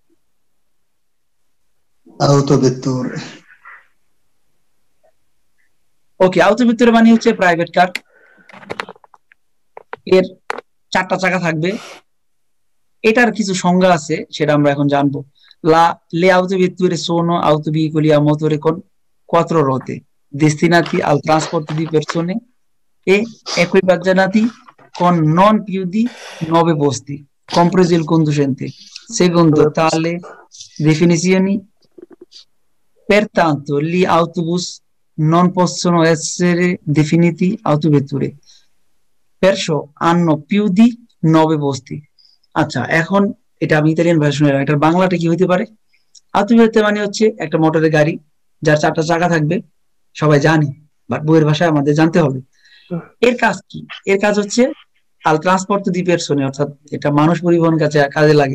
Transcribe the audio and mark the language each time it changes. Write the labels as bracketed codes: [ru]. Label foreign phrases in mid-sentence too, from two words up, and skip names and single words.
[it] autovetture [bn] ওকে, autovetture মানে হচ্ছে প্রাইভেট কার। এর 4টা চাকা থাকবে। এটার কিছু সংজ্ঞা আছে, সেটা আমরা এখন জানবো। [it] Le autovetture sono autoveicoli a motore con 4 ruote destinati al trasporto di persone e equipaggiati con non più di 9 posti, compreso il conducente. Secondo tale definizioni, pertanto, gli autobus non possono essere definiti autovetture, perciò hanno più di 9 posti. [bn] আচ্ছা, এখন এটা আমি ইতালিয়ান ভার্সনে, এটার বাংলাটা কি হইতে পারে? autovetture মানে হচ্ছে একটা মোটরের গাড়ি যার 4টা চাকা থাকবে, সবাই জানি, বাট বইয়ের ভাষায় আমাদের জানতে হবে। এর কাজ কি? এর কাজ হচ্ছে [it] al trasporto di persone, [bn] অর্থাৎ এটা মানুষ পরিবহন কাজে লাগে।